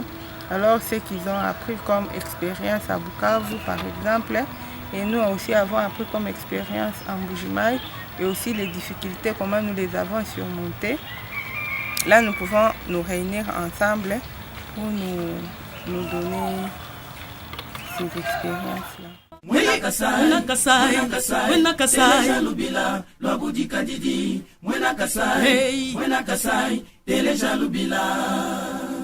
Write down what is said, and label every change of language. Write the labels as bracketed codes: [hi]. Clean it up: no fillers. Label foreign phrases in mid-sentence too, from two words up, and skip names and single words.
[fr] Alors ce qu'ils ont appris comme expérience à Bukavu par exemple, et nous aussi avons appris comme expérience en Mbuji-Mayi et aussi les difficultés, comment nous les avons surmontées. Là nous pouvons nous réunir ensemble pour nous donner ces expériences-là. [lu] Mwena Kasai, Mwena Kasai, Lubila, Lwabudi Kadidi, Mwena Kasai, Teleja Lubila.